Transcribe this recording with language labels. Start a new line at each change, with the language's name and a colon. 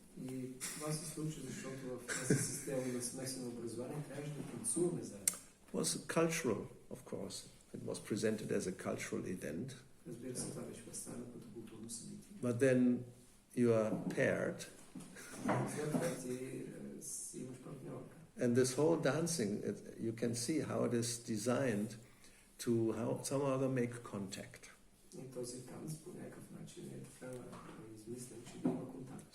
Bulgarian: И това се случи, защото в тази система на смесено образование трябваше да танцуваме заедно.
English: It was cultural, of course. It was presented as a cultural event.
Bulgarian: Разбира се, това беше представено като културно събитие.
English: But then you are paired.
Bulgarian: След това ти имаш партньорка.
English: And this whole dancing, you can see how it is designed to somehow make contact.
Bulgarian: И този танц по някакъв начин е така измислен, че да има контакт.